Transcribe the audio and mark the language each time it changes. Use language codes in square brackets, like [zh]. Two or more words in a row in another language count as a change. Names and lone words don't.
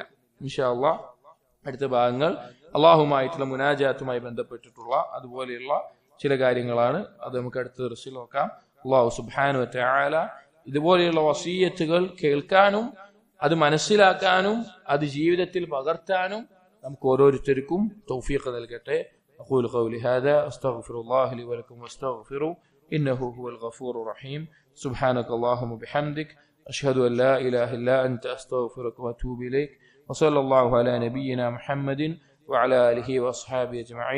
[ar] إن شاء الله [ml] അടുത്ത ഭാഗങ്ങൾ അള്ളാഹുമായിട്ടുള്ള മുനാജാത്തുമായി ബന്ധപ്പെട്ടിട്ടുള്ള അതുപോലെയുള്ള ചില കാര്യങ്ങളാണ്. അത് നമുക്ക് അടുത്ത ദർസിൽ നോക്കാം. [ar] الله سبحانه وتعالى [ml] ഇതുപോലെയുള്ള വസീയത്തുകൾ കേൾക്കാനും അത് മനസ്സിലാക്കാനും അത് ജീവിതത്തിൽ പകർത്താനും നമുക്ക് ഓരോരുത്തർക്കും തൗഫീഖ് നൽകട്ടെ. [ar] أقول قولي هذا أستغفر الله لي ولكم واستغفروا إنه هو الغفور الرحيم. سبحانك اللهم وبحمدك أشهد أن لا إله إلا أنت أستغفرك وأتوب إليك. وصلى الله على نبينا محمد وعلى آله وأصحابه أجمعين.